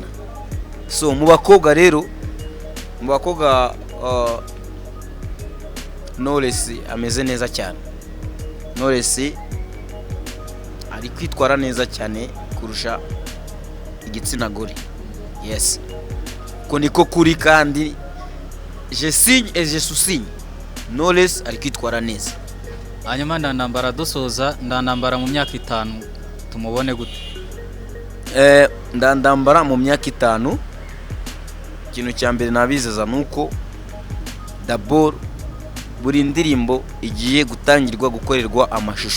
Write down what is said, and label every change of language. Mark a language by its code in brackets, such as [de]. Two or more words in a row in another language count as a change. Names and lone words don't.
[rw] So mu bakobwa rero, mu bakobwa Knowless ameze neza cyane. Knowless ari kwitwara neza cyane kurusha igitsina gore. Yes, ko niko kuri, kandi [fr] je signe et je sous-signe. [rw] Knowless ari kwitwara neza. Hanyuma Ndandambara dusoza, Ndandambara mu myaka 5 tumubone gute? Ndandambara mu myaka 5, ikintu cya mbere nabizeza nuko d'abord buri ndirimbo igiye gutangirwa gukorerwa amashusho.